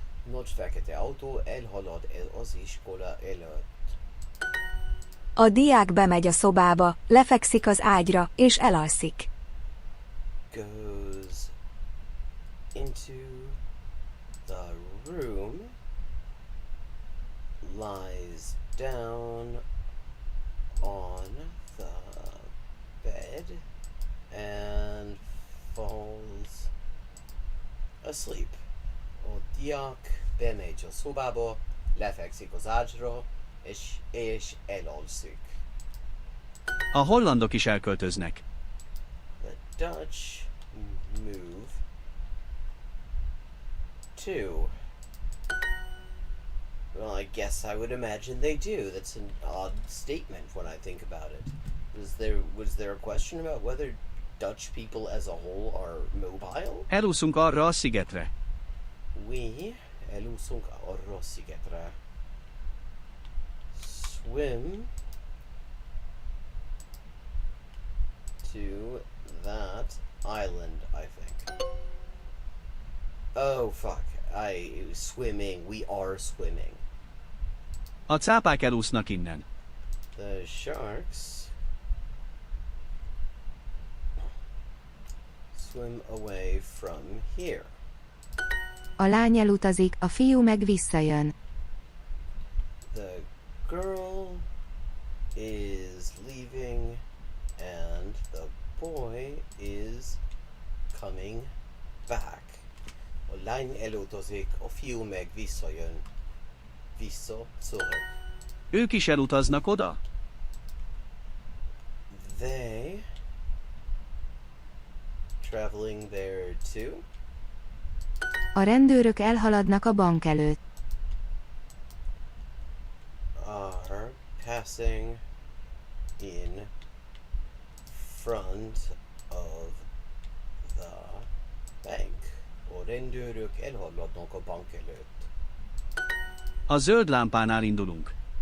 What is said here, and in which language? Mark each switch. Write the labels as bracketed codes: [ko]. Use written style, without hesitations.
[hu] Nagy fekete autó elhalad el az iskola előtt. A diák bemegy a szobába, lefekszik az ágyra és elalszik. [en] Goes into the room, lies down on the bed, and falls asleep. [hu] A diák bemegy a szobába, lefekszik az ágyra, és elalszik. A hollandok is elköltöznek. [en] The Dutch move to. Well, I guess I would imagine they do. That's an odd statement when I think about it. Was there a question about whether Dutch people as a whole are mobile? [hu] Elúszunk arra a szigetre. [en] We [hu] elúszunk arra a szigetre. [en] Swim to that island, I think. Oh fuck. Swimming. We are swimming. [hu] A cápák elúsznak innen. [en] The sharks swim away from here. [hu] A lány elutazik, a fiú meg visszajön. [en] The girl is leaving and the boy is coming back. [hu] A lány elutazik, a fiú meg visszajön. [de] Zurück. [hu] Ők is elutaznak oda? [en] They traveling there too? [hu] A rendőrök elhaladnak a bank előtt. [en] Are passing in front of the bank. [hu] A rendőrök elhaladnak a bank előtt. A zöld lámpánál indulunk.